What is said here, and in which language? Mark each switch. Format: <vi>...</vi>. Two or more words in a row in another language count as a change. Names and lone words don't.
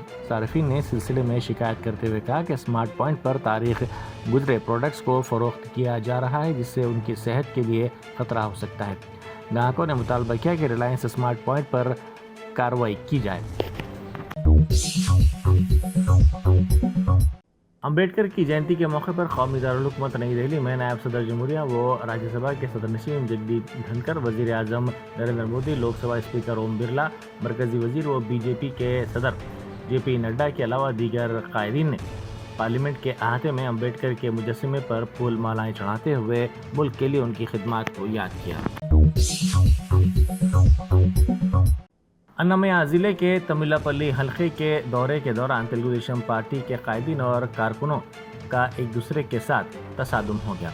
<ur>صارفین نے اس سلسلے میں شکایت کرتے ہوئے کہا کہ اسمارٹ پوائنٹ پر تاریخ گزرے پروڈکٹس کو فروخت کیا جا رہا ہے جس سے ان کی صحت کے لیے خطرہ ہو سکتا ہے. گاہکوں نے مطالبہ کیا کہ ریلائنس اسمارٹ پوائنٹ پر کارروائی کی جائے. امبیڈکر کی جینتی کے موقع پر قومی دارالحکومت نئی دہلی میں نائب صدر جمہوریہ و راجیہ سبھا کے صدر نشین جگدیپ دھنکر، وزیر اعظم نریندر مودی، لوک سبھا اسپیکر اوم برلا، مرکزی وزیر و BJP کے صدر JP نڈا کے علاوہ دیگر قائدین نے پارلیمنٹ کے احاطے میں امبیڈکر کے مجسمے پر پھول مالائیں چڑھاتے ہوئے ملک کے لیے ان کی خدمات کو یاد کیا. انامیا ضلع کے تمیلا پلی حلقے کے دورے کے دوران تلگو دیشم پارٹی کے قائدین اور کارکنوں کا ایک دوسرے کے ساتھ تصادم ہو گیا.</ur>